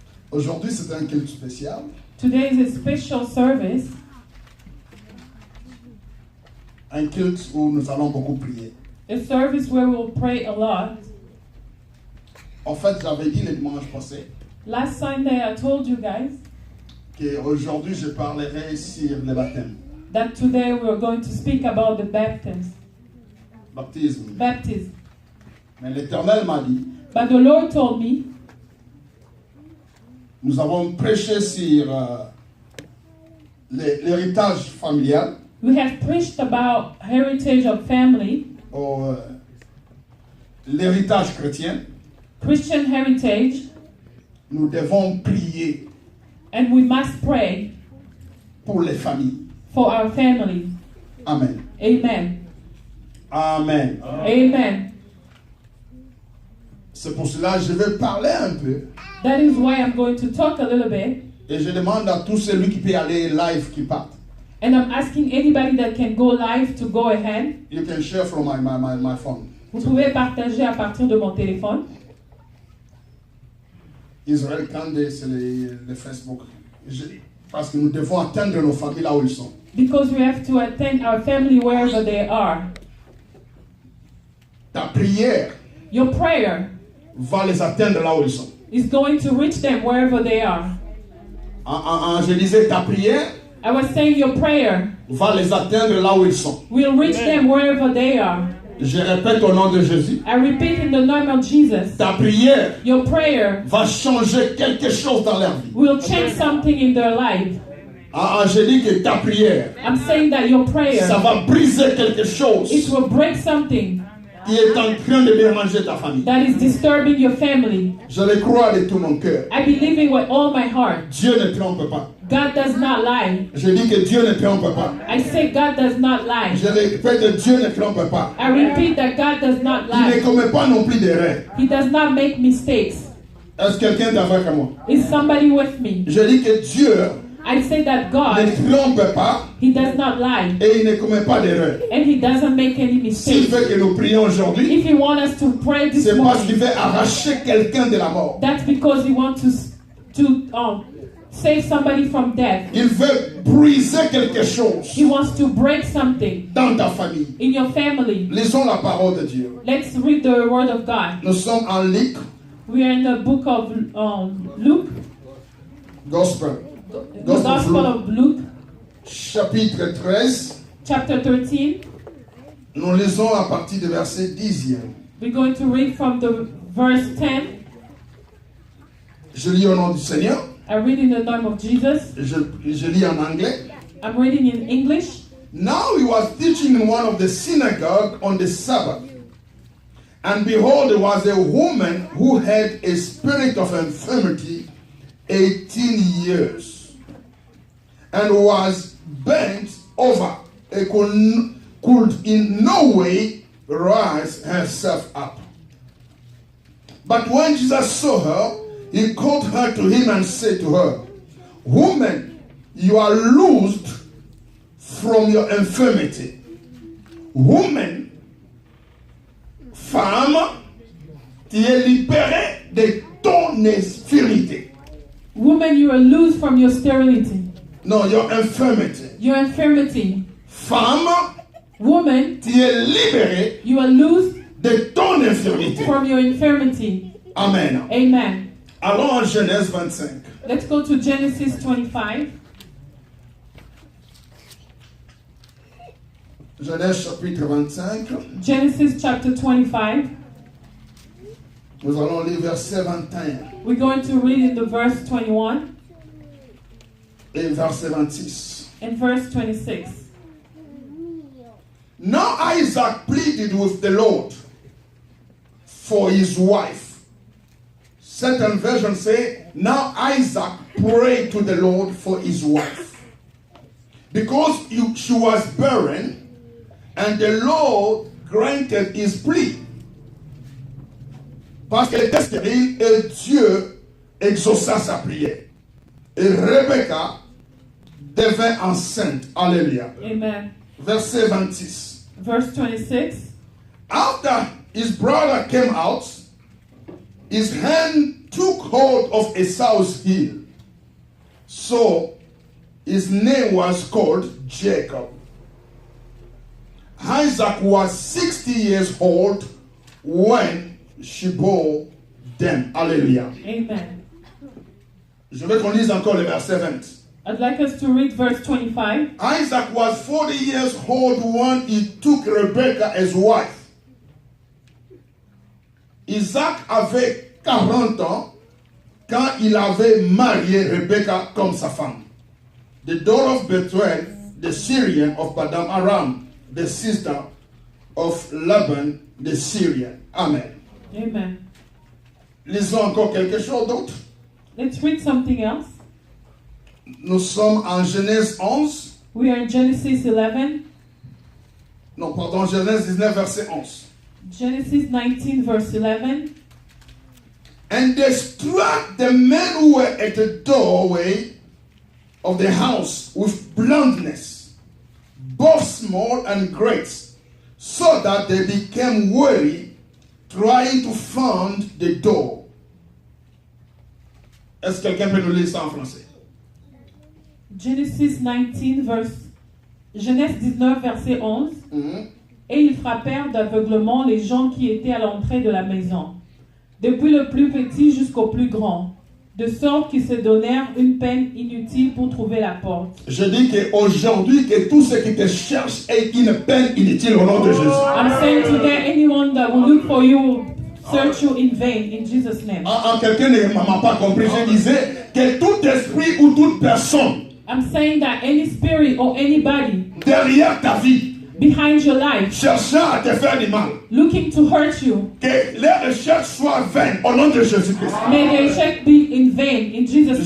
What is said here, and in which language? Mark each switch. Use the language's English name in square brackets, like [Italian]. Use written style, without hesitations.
[French] Aujourd'hui, c'est un culte spécial. [English] Today is a special service. [French] Un culte où nous allons beaucoup prier. [English] A service where we'll pray a lot. [French] En fait, j'avais dit le dimanche passé [English] Last Sunday I told you guys [French] qu'aujourd'hui, je parlerai sur le baptême. [English] that today we're going to speak about the baptism. [French] Baptisme. Mais l'Éternel m'a dit, [English] But the Lord told me [French] nous avons prêché sur l'héritage familial, [English] we have preached about heritage of family, [French] l'héritage chrétien. [English] Christian heritage, [French] Nous devons prier [English] and we must pray [French] pour les familles. [English] for our family. Amen. Amen. Amen. Amen. [French] C'est pour cela que je vais parler un peu. [English] That is why I'm going to talk a little bit. [French] Et je demande à tous celui qui peut aller live qui part. [English] And I'm asking anybody that can go live to go ahead. You can share from my phone. [French] Vous pouvez partager à partir de mon téléphone. Israël Kandé, c'est le Facebook. Parce que nous devons atteindre nos familles là où ils sont. [English] Because we have to attend our family wherever they are. [French] Ta prière [English] Your prayer [French] va les atteindre là où ils sont. [English] is going to reach them wherever they are. [French] Je disais, ta prière [English] I was saying your prayer [French] va les atteindre là où ils sont. [English] will reach them wherever they are. [French] Je répète au nom de Jésus. [English] I repeat in the name of Jesus. [French] Ta prière [English] Your prayer [French] va changer quelque chose dans leur vie. [English] will change something in their life. [French] Je dis que ta prière, [English] I'm saying that your prayer, [French] ça va briser quelque chose [English] it will break something [French] qui est en train de déranger ta famille. [English] that is disturbing your family. [French] Je le crois de tout mon cœur. [English] I believe it with all my heart. [French] Dieu ne trompe pas. [English] God does not lie. [French] Je dis que Dieu ne trompe pas. [English] I say God does not lie. [French] Je répète, Dieu ne trompe pas. [English] I repeat that God does not [French] Il ne [English] lie. [French] commet pas non plus d'erreurs. [English] He does not make mistakes. [French] Est-ce que quelqu'un est avec moi? [English] Is somebody with me? [French] Je dis que Dieu [English] I say that [French] ne [English] God, [French] trompe pas [English] He does not lie. [French] et il ne commet pas d'erreurs. [English] And He doesn't make any [French] S'il [English] mistakes. [French] veut que nous prions aujourd'hui, [English] If He wants us to pray this [French] c'est parce qu'il veut arracher quelqu'un de la mort. [English] that's because He wants to save somebody from death. [French] Il veut briser quelque chose [English] He wants to break something [French] dans ta famille. [English] in your family. [French] Lisons la parole de Dieu. [English] Let's read the Word of God. [French] Nous sommes en Luc, [English] We are in the book of Luke, Gospel, the Gospel of Luke, [French] chapitre 13. [English] chapter 13. [French] Nous lisons à partir du verset 10e. [English] We're going to read from the verse 10. [French] Je lis au nom du Seigneur. [English] I read in the name of Jesus. [French] Je lis en anglais. [English] I'm reading in English. Now he was teaching in one of the synagogues on the Sabbath. And behold, there was a woman who had a spirit of infirmity 18 years. And was bent over and could in no way raise herself up. But when Jesus saw her, he called her to him and said to her, Woman, you are loosed from your infirmity. [French] Woman, femme, tu es libérée de ton infirmité. [English] Woman, you are loose from your sterility. No, your infirmity. Your infirmity. [French] Femme, [English] Woman, [French] tu es libérée [English] you are loose [French] de ton infirmité. [English] from your infirmity. Amen. Amen. [French] Allons en Genèse 25. [English] Let's go to Genesis 25. [French] Genèse chapitre 25. [English] Genesis chapter 25. [French] Nous allons lire verset 21 [English] We're going to read in the verse 21 [French] et verset 26. [English] and verse 26. Now Isaac pleaded with the Lord for his wife. Certain versions say, now Isaac prayed to the Lord for his wife. Because she was barren, and the Lord granted his plea. [French] Parce qu'elle était stérile et Dieu exauça sa prière. Et Rebecca devint enceinte. Alléluia. Amen. verset 26. [English] Verse 26. After his brother came out, his hand took hold of Esau's heel. So his name was called Jacob. Isaac was 60 years old when she bore them. Alléluia. Amen. [French] Je veux qu'on lise encore le verset 20. [English] I'd like us to read verse 25. Isaac was 40 years old when he took Rebekah as wife. [French] Isaac avait 40 ans quand il avait marié Rebekah comme sa femme. [English] The daughter of Bethuel, the Syrian of Padam Aram, the sister of Laban, the Syrian. Amen. Amen. [French] Lisons encore quelque chose d'autre. [English] Let's read something else. [French] Nous sommes en Genèse 11. [English] We are in Genesis 11. [French] Non, pardon, Genèse 19, verset 11. [English] Genesis 19, verse 11. And they struck the men who were at the doorway of the house with blindness, both small and great, so that they became weary trying to find the door. [French] Est-ce que quelqu'un peut nous lire ça en français? Genesis 19, Genèse 19, verset 11. Mm-hmm. Et ils frappèrent d'aveuglement les gens qui étaient à l'entrée de la maison, depuis le plus petit jusqu'au plus grand, de sorte qu'ils se donnèrent une peine inutile pour trouver la porte. Je dis qu'aujourd'hui, que tous ceux qui te cherchent aient une peine inutile au nom de Jésus. [English] I'm saying today, anyone that will look for you will search you in vain, in Jesus' name. [French] Quelqu'un ne m'a pas compris. Je disais que tout esprit ou toute personne [English] I'm saying that any spirit or anybody [French] derrière ta vie, [English] behind your life, [French] cherchant à te faire du mal, [English] looking to hurt you, [French] que les recherches soient vaines au nom de Jésus-Christ. [English] may their check be in vain, in Jesus'